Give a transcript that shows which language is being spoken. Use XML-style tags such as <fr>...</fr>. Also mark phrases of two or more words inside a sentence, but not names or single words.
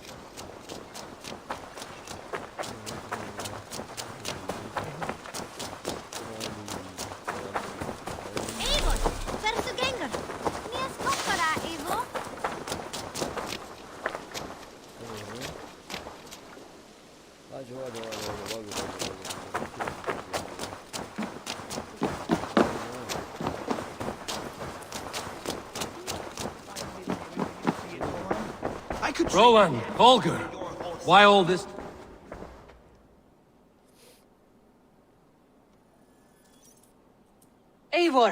<is>Eivor, hversu gengur? Mér stoppar það, Eivor.</is> <hi>आ जाओ आ जाओ आ जाओ भागो भागो भागो।</hi> <en>I could Rowan, Holger, why all this? Eivor!</en>